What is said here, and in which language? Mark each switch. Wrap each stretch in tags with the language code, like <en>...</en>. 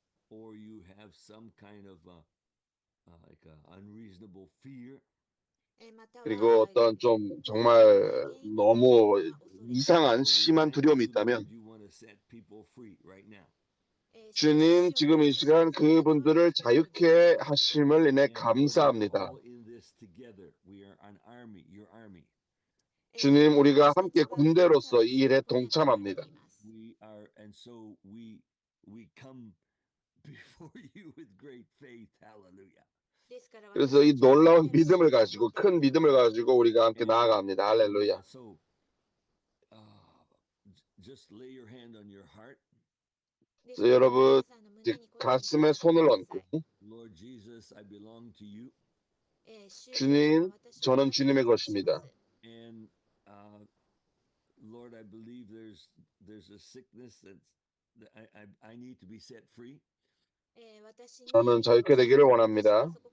<en>or you have some kind of like a unreasonable fear,</en> <ko>그리고 어떤 좀 정말 너무 이상한 심한 두려움이 있다면</ko> <en>you want to set people free right now.</en> <ko>주님 지금 이 시간 그분들을 자유케 하심을 인해</ko> <en>And we're</en> <ko>감사합니다.</ko> <en>all in this together. We are an army, your army.</en> <ko>주님 우리가 함께 군대로서 이 일에 동참합니다.</ko> <en>We are, and so we come before you with great faith. Hallelujah.</en> <ko>그래서 이 놀라운 믿음을 가지고 큰 믿음을 가지고 우리가 함께 나아갑니다. 할렐루야.</ko> <en>So just lay your hand on your heart.</en> <ko>그래서 여러분 가슴에 손을 얹고</ko> <en>Lord Jesus, I belong to you.</en> <ko>주님 저는 주님의 것입니다.</ko> <en>And Lord, I believe there's a sickness that I need to be set free.</en> <ko>저는 자유케 되기를 원합니다.</ko>